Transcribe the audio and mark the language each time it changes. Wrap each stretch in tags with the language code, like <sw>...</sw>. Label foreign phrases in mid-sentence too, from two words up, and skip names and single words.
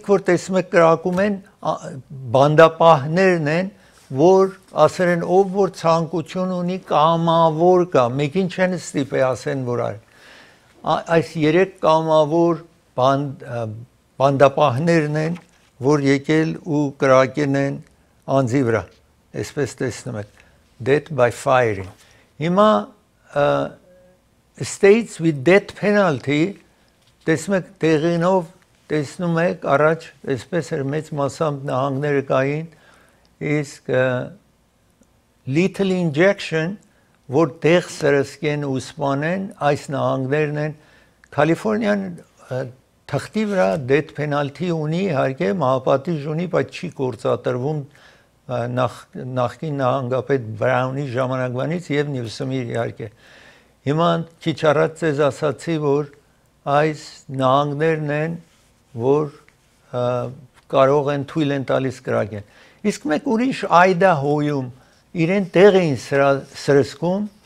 <hy>որ տեսնում եք կրակում են, բանդապահներն են, որ ասել են, ով որ ցանկություն ունի կամավոր կա, մեկին չեն ստիպի ասեն, որ այս 3 կամավոր բանդապահներն են, որ եկել ու կրակեն են անձի վրա, այսպես տեսնում եք,</hy> <en>death by firing։ Հիմա states with death penalty,</en> <hy>տեսնում եք տեղինով, տեսնում եք առաջ, այսպես էր մեծ մասամբ նահանգները կային, իսկ</hy> <en>lethal injection,</en> <hy>որ տեղ սրսկեն ու սպանեն, այս նահանգներն են, Կալիֆորնիան թղթի վրա</hy> <en>death penalty</en> <hy>ունի, իհարկե մահապատիժ ունի, բայց չի գործադրվում նախկին նահանգապետ Բրաունի ժամանակվանից եւ Նյուսոմի իհարկե։ Հիմա քիչ առաջ ձեզ ասացի, որ այս նահանգներն են, որ կարող են թույլ են տալիս կրակեն։ Իսկ մեկ ուրիշ Այդահոյում իրեն տեղ էին սրսկում,</hy>